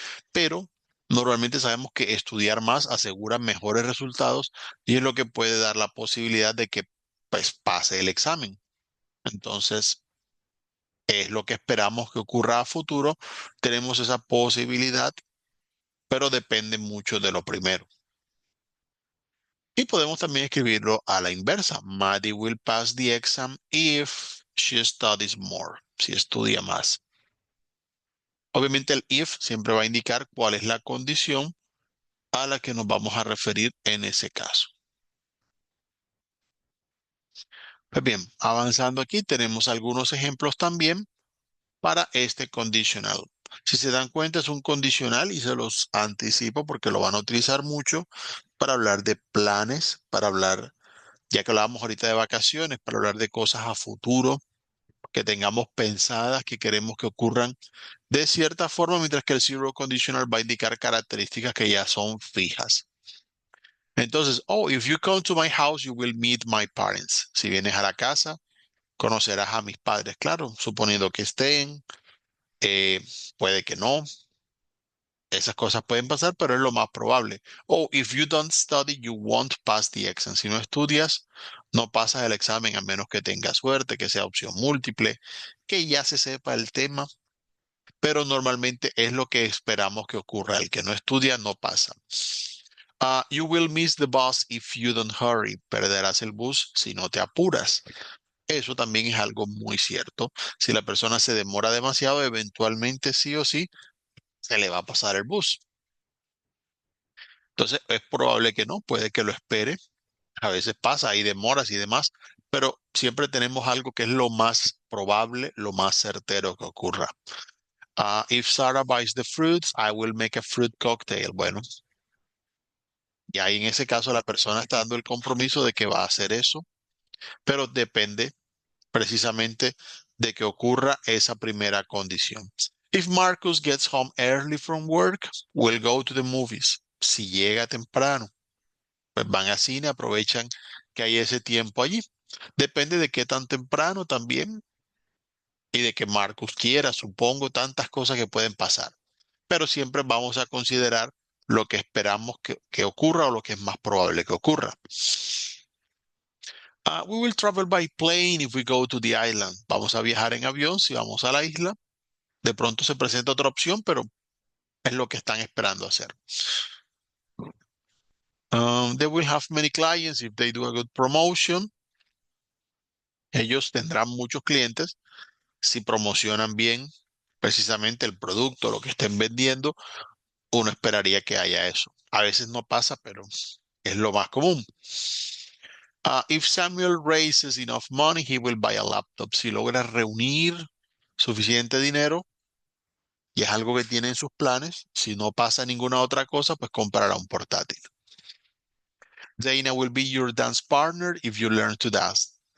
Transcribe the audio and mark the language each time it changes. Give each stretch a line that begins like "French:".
Spanish: Pero normalmente sabemos que estudiar más asegura mejores resultados y es lo que puede dar la posibilidad de que pues pase el examen. Entonces, es lo que esperamos que ocurra a futuro. Tenemos esa posibilidad, pero depende mucho de lo primero. Y podemos también escribirlo a la inversa.
English: Maddie will pass the exam if she studies more.
Spanish: Si estudia más. Obviamente el if siempre va a indicar cuál es la condición a la que nos vamos a referir en ese caso. Pues bien, avanzando aquí tenemos algunos ejemplos también para este conditional. Si se dan cuenta es un condicional y se los anticipo porque lo van a utilizar mucho para hablar de planes, para hablar, ya que hablábamos ahorita de vacaciones, para hablar de cosas a futuro que tengamos pensadas, que queremos que ocurran de cierta forma, mientras que el zero conditional va a indicar características que ya son fijas. Entonces,
English: oh, if you come to my house, you will meet my parents.
Spanish: Si vienes a la casa, conocerás a mis padres, claro, suponiendo que estén, eh, puede que no, esas cosas pueden pasar, pero es lo más probable.
English: Oh, if you don't study, you won't pass the exam.
Spanish: Si no estudias, no pasas el examen a menos que tengas suerte, que sea opción múltiple, que ya se sepa el tema, pero normalmente es lo que esperamos que ocurra. El que no estudia no pasa.
English: You will miss the bus if you don't hurry.
Spanish: Perderás el bus si no te apuras. Eso también es algo muy cierto. Si la persona se demora demasiado, eventualmente sí o sí se le va a pasar el bus. Entonces es probable que no, puede que lo espere. A veces pasa, hay demoras y demás, pero siempre tenemos algo que es lo más probable, lo más certero que ocurra.
English: If Sarah buys the fruits, I will make a fruit cocktail.
Spanish: Bueno, y ahí en ese caso la persona está dando el compromiso de que va a hacer eso, pero depende precisamente de que ocurra esa primera condición.
English: If Marcus gets home early from work, we'll go to the movies.
Spanish: Si llega temprano, pues van a cine, aprovechan que hay ese tiempo allí. Depende de qué tan temprano también y de que Marcus quiera, supongo, tantas cosas que pueden pasar. Pero siempre vamos a considerar lo que esperamos que ocurra o lo que es más probable que ocurra.
English: We will travel by plane if we go to the island.
Spanish: Vamos a viajar en avión si vamos a la isla. De pronto se presenta otra opción, pero es lo que están esperando hacer.
English: They will have many clients if they do a good promotion.
Spanish: Ellos tendrán muchos clientes si promocionan bien precisamente el producto, lo que estén vendiendo. Uno esperaría que haya eso. A veces no pasa, pero es lo más común.
English: If Samuel raises enough money, he will buy a laptop.
Spanish: Si logra reunir suficiente dinero, y es algo que tiene en sus planes, si no pasa ninguna otra cosa, pues comprará un portátil.
English: Dana will be your dance partner if you learn to dance.